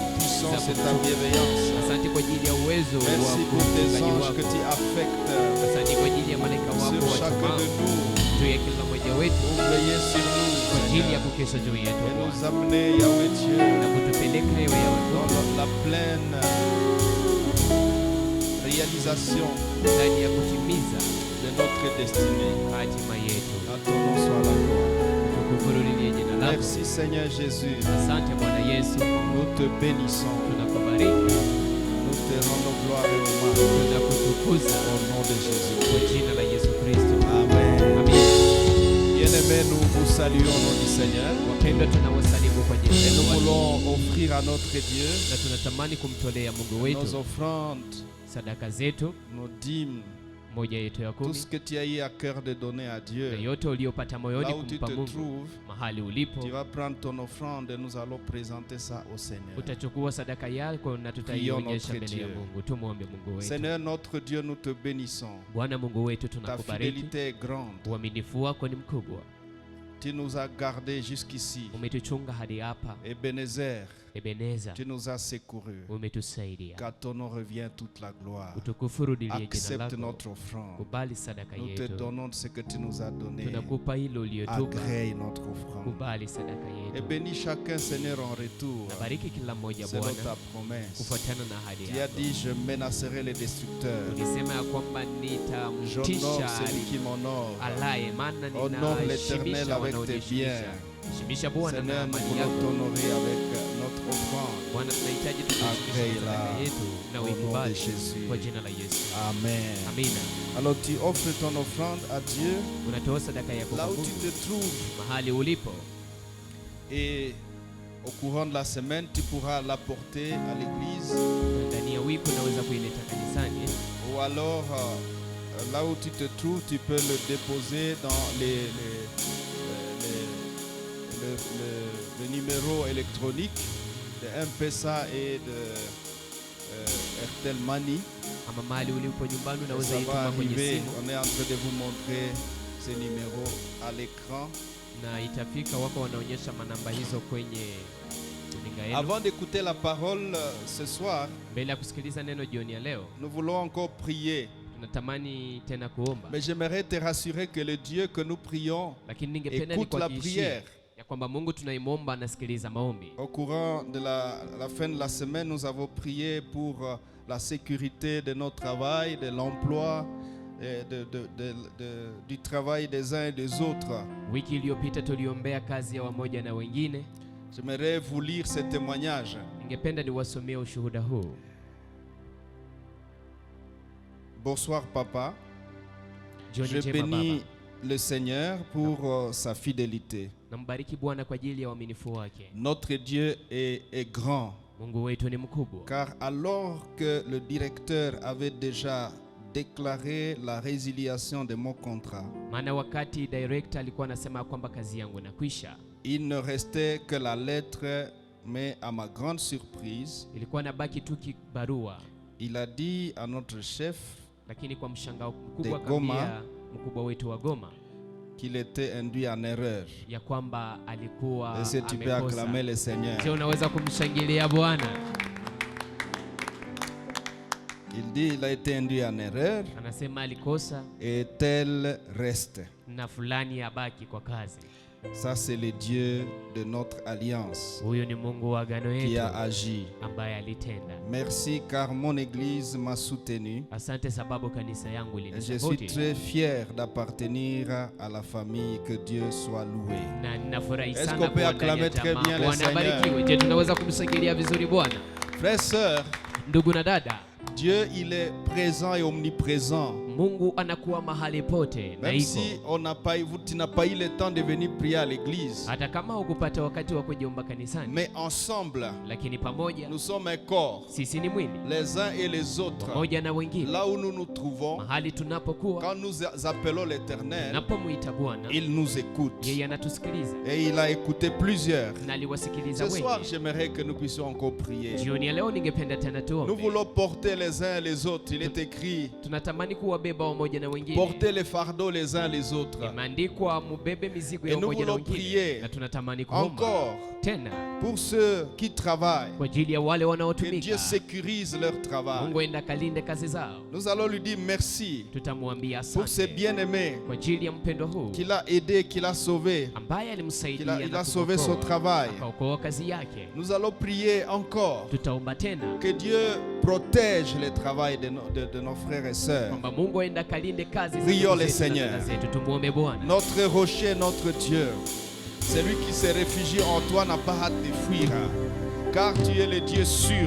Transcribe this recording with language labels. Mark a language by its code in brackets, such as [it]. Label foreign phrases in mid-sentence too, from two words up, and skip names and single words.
[sw] Asante kwa ajili ya uwezo wako. Asante kwa ajili ya malaika wako watumao juu ya kila mmoja wetu kwa ajili ya kukesha juu yetu na kutupeleka ewe ya [fr] réalisation [sw] ndani ya kutimiza [fr] de notre destinée. [sw] hatima yetu. [fr] À ton nom soit la gloire. [sw] Tukufunulie jina lako. [fr] Merci Seigneur Jésus. [sw] Asante Bwana Yesu. [fr] Nous te bénissons. [sw] Tunakubariki. [fr] Nous te rendons gloire et hommage. [sw] Tunakutukuza [fr] au nom de Jésus. [sw] kwa jina la Yesu Kristo. Amen. Amen. [fr] Bien-aimés, nous vous saluons au nom du Seigneur. [sw] Wapendwa, tunawasalimu kwa jina [fr] Et la nous [sw] Bwana. [fr] voulons offrir à notre Dieu [sw] Na tunatamani kumtolea Mungu [fr] nos [sw] wetu [fr] offrandes, [sw] sadaka zetu, [fr] nos dîmes, [sw] moja yetu ya [fr] tout [sw] kumi, [fr] ce que tu as eu à cœur de donner à [sw] na [fr] Dieu. [sw] yote uliopata moyoni [fr] Là où tu [sw] kumpa [fr] te [sw] Mungu. [fr] trouves, [sw] Mahali ulipo [fr] tu vas prendre ton offrande et nous allons présenter ça au Seigneur. [sw] utachukua sadaka yako na tutaionyesha mbele ya Mungu. Tumwombe Mungu wetu. [fr] Seigneur notre Dieu, nous te bénissons. [sw] Bwana Mungu wetu, [fr] Ta [sw] tunakubariki. [fr] fidélité est grande. [sw] Uaminifu wako ni mkubwa. [fr] Tu nous as gardés jusqu'ici. [sw] Umetuchunga hadi hapa. Ebenezer, Ebeneza, [fr] tu nous as secourus. [sw] umetusaidia. [fr] Qu'à ton nom revient toute la gloire. [sw] Utukufu rudilie jina [fr] Accepte [sw] lako. [fr] notre offrande. [sw] Kubali sadaka [fr] Nous te [sw] yetu. [fr] donnons ce que tu nous as donné. [sw] Tunakupa hilo uliotupa. [fr] Agrée notre offrande. [sw] Kubali sadaka [fr] Et [sw] yetu. [fr] bénis chacun, Seigneur, en retour. [sw] Nabariki kila mmoja [fr] Selon [sw] Bwana [fr] ta promesse. [sw] kufuatana na ahadi [fr] Tu as [sw] yako. [fr] dit, je menacerai les destructeurs. [sw] Ulisema ya kwamba [fr] J'honore [sw] nitamtisha [fr] celui qui m'honore. [sw] alaye, maana [fr] Honore l'Éternel [sw] ninashimisha [fr] avec tes [sw] wanaonishimisha. [fr] biens. [sw] Shimisha Bwana [fr] Seigneur, [sw] na [fr] nous [sw] mali [fr] voulons [sw] yako. [fr] t'honorer avec notre offrande. [sw] Bwana, tunahitaji tukushimishe [fr] Agrée-la [sw] sadaka yetu na [fr] au nom de [sw] uikubali [fr] Jésus. [sw] kwa jina la Yesu. [fr] Amen. [sw] Amina. [fr] Alors tu offres ton offrande à Dieu [sw] Unatoa sadaka yako [fr] là [sw] kwa [fr] où tu [sw] Mungu [fr] te trouves. [sw] mahali ulipo, [fr] Et au courant de la semaine, tu pourras l'apporter à l'église. [sw] ndani ya wiki unaweza kuileta kanisani, [fr] Ou alors, là où tu te trouves, tu peux le déposer dans le numéro électronique de M-Pesa et de RTL Money. [sw] ama mahali ulipo nyumbani [fr] Et [sw] unaweza [fr] ça va [sw] ituma kwenye [fr] arriver. [sw] simu [fr] On est en train de vous montrer ces numéros à l'écran. [sw] na itafika. Wako wanaonyesha manamba hizo kwenye runinga yenu. [fr] Avant d'écouter la parole ce soir, [sw] Mbele ya kusikiliza neno jioni ya leo, [fr] nous voulons encore prier [sw] Natamani tena kuomba. [fr] Mais j'aimerais te rassurer que le Dieu que nous prions écoute la prière. [sw] Ya kwamba Mungu tunaimomba anasikiliza maombi. [fr] Au courant de la fin de la semaine, nous avons prié pour la sécurité de notre travail, de l'emploi, du travail des uns et des autres. [sw] Wiki iliyopita tuliombea kazi ya wamoja na wengine. [fr] J'aimerais vous lire ce témoignage. [sw] Ningependa niwasomee ushuhuda huu. [fr] Bonsoir papa. Je bénis le Seigneur pour sa fidélité. [sw] Nambariki Bwana kwa ajili ya uaminifu wake. [fr] Notre Dieu est grand. [sw] Mungu wetu ni mkubwa. [fr] Car alors que le directeur avait déjà déclaré la résiliation de mon contrat, [sw] maana wakati director alikuwa anasema kwamba kazi yangu inakwisha, [fr] il ne restait que la lettre, mais à ma grande surprise, [sw] ilikuwa nabaki tu kibarua. [fr] Il a dit à notre chef, [sw] lakini kwa mshangao mkubwa akamwambia mkubwa wetu wa Goma [fr] qu'il était induit en erreur. [sw] Ya kwamba alikuwa amekosa. [fr] Est-ce que tu peux acclamer le Seigneur? Je [sw] unaweza kumshangilia Bwana? [fr] Il dit il a été induit en erreur. [sw] Anasema alikosa. [fr] Et tel reste. [sw] Na fulani abaki kwa kazi. [fr] Ça c'est le Dieu de notre alliance. [sw] Huyo ni Mungu wa agano yetu. [fr] Qui a agi. [sw] Ambaye alitenda. [fr] Merci car mon église m'a soutenu. [sw] Asante sababu kanisa yangu [fr] je suis très fier d'appartenir à la famille. Que Dieu soit loué. [sw] Na ninafurahi sana. [fr] Est-ce qu'on peut acclamer très bien le Seigneur? [sw] Barikiwe. Je tunaweza kumshangilia vizuri Bwana? [fr] Frères et sœurs, [sw] ndugu na dada, [fr] Dieu il est présent et omniprésent. [sw] Mungu anakuwa mahali pote na iko. [fr] Même si tu n'as pas eu le temps de venir prier à l'église. [sw] Hata kama hukupata wakati wa kujiomba kanisani. [fr] Mais ensemble, [sw] lakini pamoja, [fr] nous sommes un corps. [sw] Sisi ni mwili. [fr] Les uns et les autres. [sw] Pamoja na wengine. [fr] Là où nous nous trouvons. [sw] Mahali tunapokuwa. [fr] Quand nous appelons l'Éternel. [sw] Napomuita Bwana. [fr] Il nous écoute. [sw] Yeye anatusikiliza. [fr] Et il a écouté plusieurs. [sw] Na aliwasikiliza wengi. [fr] Ce soir, j'aimerais que nous puissions encore prier. [sw] Jioni ya leo ningependa tena tuombe. [fr] Nous voulons porter les uns et les autres. Il est écrit. [sw] Tunatamani kuwabeba wamoja na wengine. [fr] Porter les fardeaux les uns les autres. [sw] Imeandikwa mubebe mizigo ya wamoja na wengine. [fr] Prier [sw] na tunatamani kuomba. [fr] Encore. [sw] Tena. [fr] Pour ceux qui travaillent. [sw] Kwa ajili ya wale wanaotumika. [fr] Que Dieu sécurise leur travail. [sw] Mungu enda kalinde kazi zao. [fr] Nous allons lui dire merci. [sw] Tutamwambia asante. [fr] Pour ses bien-aimés. [sw] Kwa ajili ya mpendwa huu. [fr] Qu'il a aidé, qu'il a sauvé. [sw] Ambaye alimsaidia [fr] il a sauvé son travail. [sw] Akaokoa kazi yake. [fr] Nous allons prier encore. [sw] Tutaomba tena. [fr] Que Dieu protège le travail de nos frères et sœurs. [sw] Kwamba Mungu aenda kalinde kazi zetu. [fr] Prions le Seigneur. [sw] Tumuombe Bwana. [fr] Notre rocher, notre Dieu. Celui qui se réfugie en toi n'a pas hâte de fuir, car tu es le Dieu sûr.